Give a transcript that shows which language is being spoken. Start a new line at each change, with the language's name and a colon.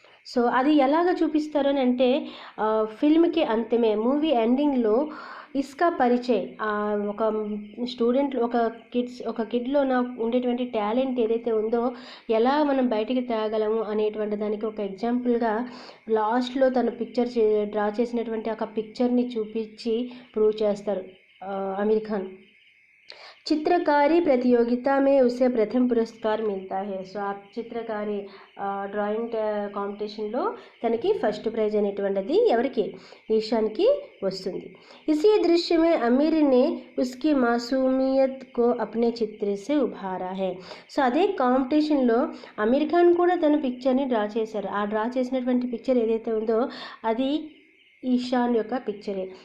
Telugu: So అది ఎలాగ చూపిస్తారు అని అంటే ఫిల్మ్కి అంతమే మూవీ ఎండింగ్లో
Hindi: ఇస్కా పరిచయ్
Telugu: ఒక స్టూడెంట్ ఒక కిడ్లో ఉండేటువంటి టాలెంట్ ఏదైతే ఉందో ఎలా మనం బయటికి తేగలము అనేటువంటి దానికి ఒక ఎగ్జాంపుల్గా లాస్ట్లో తన పిక్చర్ డ్రా చేసినటువంటి ఒక పిక్చర్ని చూపించి ప్రూవ్ చేస్తారు आमिर खान.
Hindi: चित्रकारी प्रतियोगिता में उसे प्रथम पुरस्कार मिलता है.
Telugu: సో ఆ చిత్రకారి డ్రాయింగ్ కాంపిటీషన్లో తనకి ఫస్ట్ ప్రైజ్ అనేటువంటిది ఎవరికి ఈశాన్కి వస్తుంది.
Hindi: इसी दृश्य में आमिर ने उसकी मासूमियत को अपने चित्र से उभारा है.
Telugu: సో అదే కాంపిటీషన్లో ఆమిర్ ఖాన్ కూడా తన పిక్చర్ని డ్రా చేశారు. ఆ డ్రా చేసినటువంటి పిక్చర్ ఏదైతే ఉందో అది ఈశాన్ యొక్క పిక్చరే.